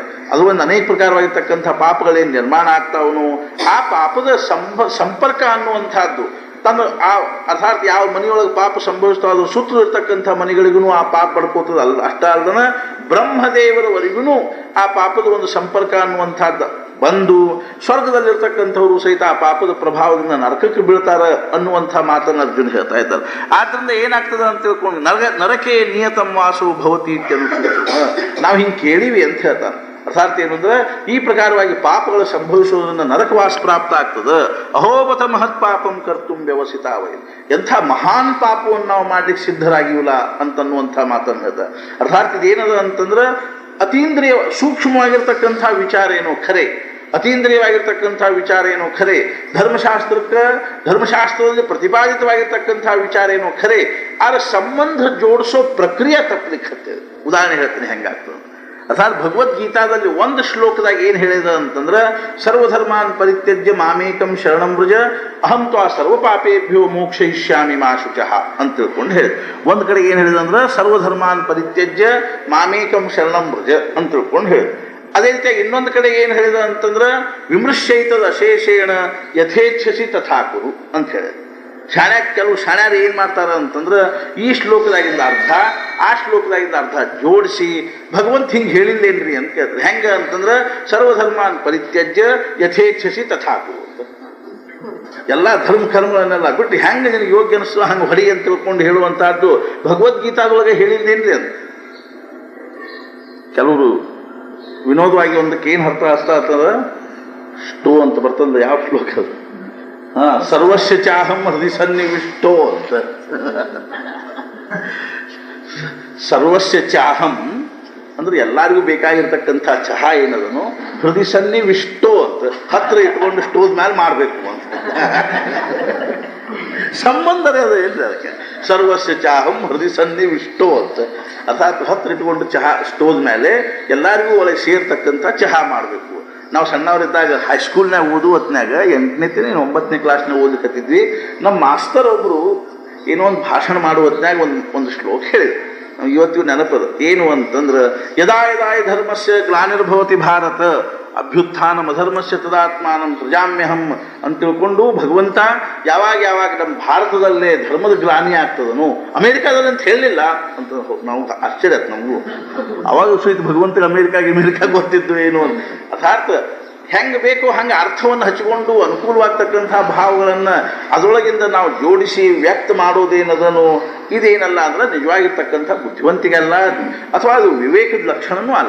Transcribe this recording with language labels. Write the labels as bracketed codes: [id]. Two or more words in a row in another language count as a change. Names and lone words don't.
[kn] ಅದರೊಂದು ಅನೇಕ ಪ್ರಕಾರವಾಗಿರ್ತಕ್ಕಂಥ ಪಾಪಗಳೇನು ನಿರ್ಮಾಣ ಆಗ್ತಾವನು ಆ ಪಾಪದ ಸಂಪರ್ಕ ಅನ್ನುವಂಥದ್ದು ತನ್ನ ಆ ಅರ್ಥಾತ್ ಯಾವ ಮನೆಯೊಳಗೆ ಪಾಪ ಸಂಭವಿಸ್ತಾವ ಅದ್ರ ಸುತ್ತಲೂ ಇರ್ತಕ್ಕಂಥ ಮನೆಗಳಿಗೂ ಆ ಪಾಪ ಪಡ್ಕೋತದ ಅಲ್ಲ. ಅಷ್ಟ ಅಲ್ಲದನ ಬ್ರಹ್ಮದೇವರವರೆಗೂ ಆ ಪಾಪದ ಒಂದು ಸಂಪರ್ಕ ಅನ್ನುವಂಥದ್ದು ಬಂದು ಸ್ವರ್ಗದಲ್ಲಿರ್ತಕ್ಕಂಥವ್ರು ಸಹಿತ ಆ ಪಾಪದ ಪ್ರಭಾವದಿಂದ ನರಕಕ್ಕೆ ಬೀಳ್ತಾರೆ ಅನ್ನುವಂಥ ಮಾತನ್ನು ಅರ್ಜುನ ಹೇಳ್ತಾ ಇದ್ದಾರೆ. ಆದ್ದರಿಂದ ಏನಾಗ್ತದೆ ಅಂತ ತಿಳ್ಕೊಂಡು [sa] ನರಕೆ ನಿಯತಂ ವಾಸೋ ಭವತಿ [kn] ನಾವು ಹಿಂಗೆ ಕೇಳಿವಿ ಅಂತ ಹೇಳ್ತಾನೆ. ಅರ್ಥಾತ್ ಏನು ಅಂದ್ರೆ ಈ ಪ್ರಕಾರವಾಗಿ ಪಾಪಗಳು ಸಂಭವಿಸುವುದರಿಂದ ನರಕವಾಸ ಪ್ರಾಪ್ತ ಆಗ್ತದೆ. [sa] ಅಹೋಬತ ಮಹತ್ ಪಾಪಂ ಕರ್ತುಂ ವ್ಯವಸಿತಾವೈ [kn] ಎಂಥ ಮಹಾನ್ ಪಾಪವನ್ನು ನಾವು ಮಾಡ್ಲಿಕ್ಕೆ ಸಿದ್ಧರಾಗಿವಲ್ಲ ಅಂತನ್ನುವಂಥ ಮಾತನ್ನು ಹೇಳ್ತಾರೆ. ಅರ್ಥಾತ್ ಇದೇನದ ಅಂತಂದ್ರೆ ಅತೀಂದ್ರಿಯ ಸೂಕ್ಷ್ಮವಾಗಿರ್ತಕ್ಕಂಥ ವಿಚಾರ ಏನೋ ಖರೆ. ಅತೀಂದ್ರಿಯವಾಗಿರ್ತಕ್ಕಂಥ ವಿಚಾರ ಏನೋ ಖರೆ, ಧರ್ಮಶಾಸ್ತ್ರದಲ್ಲಿ ಪ್ರತಿಪಾದಿತವಾಗಿರ್ತಕ್ಕಂಥ ವಿಚಾರ ಏನೋ ಖರೆ, ಆದ್ರೆ ಸಂಬಂಧ ಜೋಡಿಸೋ ಪ್ರಕ್ರಿಯೆ ತಪ್ಪಲಿಕ್ಕೆ. ಉದಾಹರಣೆ ಹೇಳ್ತೀನಿ ಹೆಂಗಾಗ್ತದೆ. ಅರ್ಥಾತ್ ಭಗವದ್ಗೀತಾದಲ್ಲಿ ಒಂದು ಶ್ಲೋಕದಾಗ ಏನು ಹೇಳಿದ ಅಂತಂದ್ರೆ, [sa] ಸರ್ವಧರ್ಮಾನ್ ಪರಿತ್ಯಜ್ಯ ಮಾಮೇಕಂ ಶರಣಂ ವ್ರಜ ಅಹಂ ತ್ವಾ ಸರ್ವ ಪಾಪೇಭ್ಯೋ ಮೋಕ್ಷಯಿಷ್ಯಾಮಿ ಮಾ ಶುಚಃ [kn] ಅಂತ ತಿಳ್ಕೊಂಡು ಹೇಳಿದ. ಒಂದು ಕಡೆ ಏನು ಹೇಳಿದ ಅಂದ್ರೆ [sa] ಸರ್ವಧರ್ಮಾನ್ ಪರಿತ್ಯಜ್ಯ ಮಾಮೇಕಂ ಶರಣಂ ವ್ರಜ [kn] ಅಂತ ತಿಳ್ಕೊಂಡು ಹೇಳಿದ. ಅದೇ ರೀತಿಯಾಗಿ ಇನ್ನೊಂದು ಕಡೆ ಏನು ಹೇಳಿದ ಅಂತಂದ್ರೆ, [sa] ವಿಮೃಶ್ಯೈತದ ಅಶೇಷೇಣ ಯಥೇಚ್ಛಸಿ ತಥಾಕುರು [kn] ಅಂತ ಹೇಳಿದ. ಕೆಲವು ಶಾಣ್ಯಾರು ಏನು ಮಾಡ್ತಾರ ಅಂತಂದ್ರೆ, ಈ ಶ್ಲೋಕದಾಗಿಂದ ಅರ್ಥ ಆ ಶ್ಲೋಕದಾಗಿಂದ ಅರ್ಥ ಜೋಡಿಸಿ ಭಗವಂತ ಹಿಂಗೆ ಹೇಳಿಲ್ಲೇನ್ರಿ ಅಂತ ಕೇಳ್ತಾರೆ. ಹೆಂಗೆ ಅಂತಂದ್ರೆ, [sa] ಸರ್ವಧರ್ಮಾನ್ ಪರಿತ್ಯಜ್ಯ ಯಥೇಚ್ಛಸಿ ತಥಾಕುರು ಅಂತ. [kn] ಎಲ್ಲ ಕರ್ಮಗಳನ್ನೆಲ್ಲ ಬಿಟ್ಟು ಹೆಂಗೆ ನಿನಗೆ ಯೋಗ್ಯ ಅನಿಸ್ತೋ ಹಂಗೆ ಹೊಡಿ ಅಂತ ತಿಳ್ಕೊಂಡು ಹೇಳುವಂತಹದ್ದು ಭಗವದ್ಗೀತಾದೊಳಗೆ ಹೇಳಿಲ್ಲೇನ್ರಿ ಅಂತ. ಕೆಲವರು ವಿನೋದವಾಗಿ ಒಂದಕ್ಕೆ ಏನು ಅರ್ಥ ಆಗ್ತದ, ಸ್ಟೋ ಅಂತ ಬರ್ತಂದ್ರೆ ಯಾವ ಶ್ಲೋಕ ಅದು? [sa] ಸರ್ವಸ್ಯ ಚಾಹಂ ಹೃದಯ ಸನ್ನಿವಿಷ್ಟೋ ಅಂತ. ಸರ್ವಸ್ಯ ಚಾಹಂ [kn] ಅಂದ್ರೆ ಎಲ್ಲರಿಗೂ ಬೇಕಾಗಿರ್ತಕ್ಕಂಥ ಚಹಾ ಏನದನು [sa] ಹೃದಯ ಸನ್ನಿವಿಷ್ಟೋ [kn] ಅಂತ, ಹತ್ರ ಇಟ್ಕೊಂಡು ಸ್ಟೋವ್ ಮೇಲೆ ಮಾಡಬೇಕು ಅಂತ. ಸಂಬಂಧರೇ ಅದು ಏನ್ರಿ ಅದಕ್ಕೆ? [sa] ಸರ್ವಸ್ಯ ಚಾಹಂ ಹೃದಯ ಸನ್ನಿವಿಷ್ಟೋ [kn] ಅಂತ, ಅರ್ಥಾತ್ ಹತ್ರ ಇಟ್ಕೊಂಡು ಚಹಾ ಸ್ಟೋವ್ ಮೇಲೆ ಎಲ್ಲರಿಗೂ ಒಳಗೆ ಸೇರ್ತಕ್ಕಂಥ ಚಹಾ ಮಾಡಬೇಕು. ನಾವು ಸಣ್ಣವರಿದ್ದಾಗ ಹೈಸ್ಕೂಲ್ನಾಗ ಓದು ಹೊತ್ನಾಗ 8ನೇ 9ನೇ ಕ್ಲಾಸ್ನಾಗ ಓದಕತ್ತಿದ್ವಿ. ನಮ್ಮ ಮಾಸ್ತರ್ ಒಬ್ಬರು ಏನೋ ಒಂದು ಭಾಷಣ ಮಾಡುವ ಹೊತ್ನಾಗ ಒಂದು ಶ್ಲೋಕ ಹೇಳಿದ್ರು. ಇವತ್ತಿಗೂ ನೆನಪದ. ಏನು ಅಂತಂದ್ರೆ, [sa] ಯದಾ ಯದಾ ಧರ್ಮಸ್ಯ ಗ್ಲಾನಿರ್ಭವತಿ ಭಾರತ ಅಭ್ಯುತ್ಥಾನಂ ಅಧರ್ಮಸ್ಯ ತದಾತ್ಮಾನಂ ಸೃಜಾಮ್ಯಹಂ [kn] ಅಂತ ತಿಳ್ಕೊಂಡು ಭಗವಂತ ಯಾವಾಗ ನಮ್ಮ ಭಾರತದಲ್ಲೇ ಧರ್ಮದ ಗ್ಲಾನಿ ಆಗ್ತದನು, ಅಮೇರಿಕಾದಲ್ಲಿ ಅಂತ ಹೇಳಲಿಲ್ಲ ಅಂತ ನಾವು ಆಶ್ಚರ್ಯ ನಮಗೂ. ಅವಾಗ ಸಹಿತ ಭಗವಂತಗೆ ಅಮೇರಿಕಾ ಗೊತ್ತಿದ್ದು ಏನು ಅಂತ. ಅರ್ಥಾತ್ ಹೆಂಗೆ ಬೇಕೋ ಹಂಗೆ ಅರ್ಥವನ್ನು ಹಚ್ಚಿಕೊಂಡು ಅನುಕೂಲವಾಗ್ತಕ್ಕಂಥ ಭಾವಗಳನ್ನು ಅದರೊಳಗಿಂದ ನಾವು ಜೋಡಿಸಿ ವ್ಯಕ್ತ ಮಾಡೋದೇನದನು ಇದೇನಲ್ಲ ಅಂದ್ರೆ ನಿಜವಾಗಿರ್ತಕ್ಕಂಥ ಬುದ್ಧಿವಂತಿಗಲ್ಲ, ಅಥವಾ ಅದು ವಿವೇಕದ ಲಕ್ಷಣವೂ ಅಲ್ಲ.